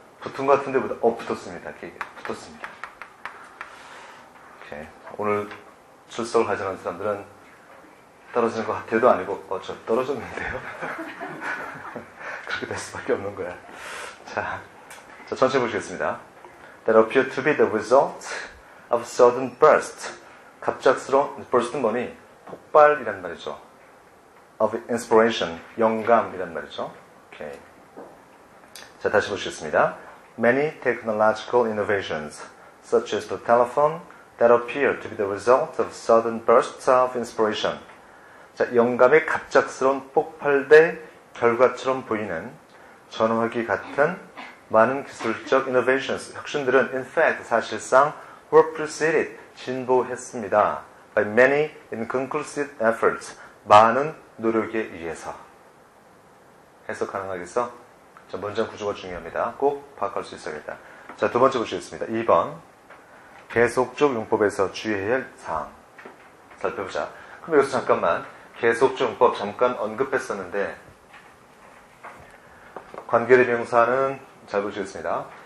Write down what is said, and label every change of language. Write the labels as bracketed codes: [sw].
[ko] 붙은 것 같은데 붙었습니다. 붙었습니다. 오케이. 오늘 출석을 하자는 사람들은 떨어지는 것 같아도 아니고 저 떨어졌는데요. 그렇게 될 수밖에 없는 거야. 자, 천천히 보시겠습니다. [en] That appear to be the result of sudden burst. [ko] 갑작스러운 burst는 뭐니? 폭발이란 말이죠. [en] Of inspiration, [ko] 영감이란 말이죠. 오케이. 자, 다시 보시겠습니다. [en] Many technological innovations, such as the telephone, that appear to be the result of sudden bursts of inspiration. [ko] 자, 영감의 갑작스러운 폭발된 결과처럼 보이는 전화기 같은 많은 기술적 innovations, 혁신들은 [en] in fact [ko] 사실상 [en] were preceded, [ko] 진보했습니다. [en] by many inconclusive efforts, [ko] 많은 노력에 의해서. 해석 가능하겠어? 자, 문장 구조가 중요합니다. 꼭 파악할 수 있어야겠다. 자, 두 번째 보시겠습니다. 2번. 계속적 용법에서 주의해야 할 사항. 살펴보자. 그럼 여기서 잠깐만, 계속적 용법 잠깐 언급했었는데, 관계대명사는 잘 보시겠습니다.